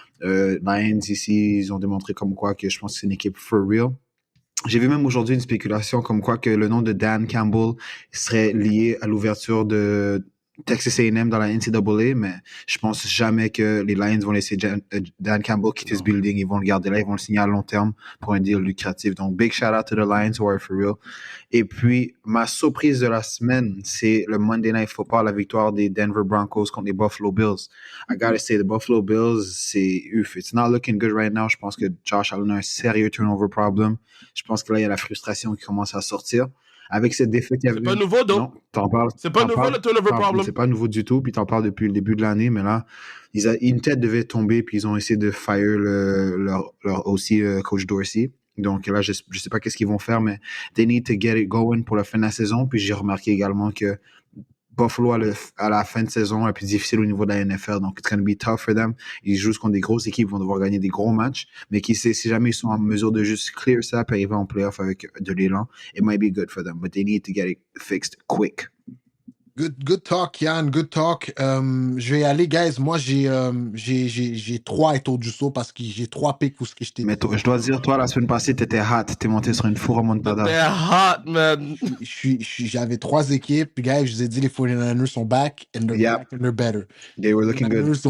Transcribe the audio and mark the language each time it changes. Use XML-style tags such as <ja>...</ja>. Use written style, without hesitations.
<fr>Lions ici, ils ont démontré comme quoi que je pense que c'est une équipe for real. J'ai vu même aujourd'hui une spéculation comme quoi que le nom de Dan Campbell serait lié à l'ouverture de Texas A&M dans la NCAA, mais je pense jamais que les Lions vont laisser Dan Campbell quitter ce building. Ils vont le garder là, ils vont le signer à long terme pour un deal lucratif.</fr> <en>Donc, big shout out to the Lions who are for real.</en> <fr>Et puis, ma surprise de la semaine, c'est le Monday Night Football, la victoire des Denver Broncos contre les Buffalo Bills.</fr> <en>I gotta say, the Buffalo Bills, c'est it's not looking good right now.</en> <fr>Je pense que Josh Allen a un sérieux</fr> <en>turnover problem.</en> <fr>Je pense que là, il y a la frustration qui commence à sortir. Avec cette défaite, il y avait... C'est pas nouveau, donc. Non, t'en parles. C'est pas nouveau, le turnover problem. C'est pas nouveau du tout, puis t'en parles depuis le début de l'année, mais là, une tête devait tomber, puis ils ont essayé de fire leur aussi coach Dorsey. Donc là, je sais pas qu'est-ce qu'ils vont faire, mais</fr> <en>they need to get it going</en> <fr>pour la fin de la saison. Puis j'ai remarqué également que Buffalo, à la fin de saison, est plus difficile au niveau de la NFL.</fr> <en>Donc, it's going to be tough for them.</en> <fr>Ils jouent contre des grosses équipes, ils vont devoir gagner des gros matchs. Mais qui sait, si jamais ils sont en mesure de juste clear ça, puis arriver en playoff avec de l'élan,</fr> <en>it might be good for them. But they need to get it fixed quick. Good talk, Yann, good talk.</en> <fr>Je vais y aller, guys. Moi, j'ai 3 étoiles du saut parce que j'ai 3 picks pour ce que je t'ai dit. Mais je dois dire, toi, la semaine passée, t'étais hot. T'es monté sur une four remontada. T'es hot, man. J'avais 3 équipes. Guys, je vous ai dit, les 49ers sont back and</fr> <en>they're back and they're better. They were looking good.</en>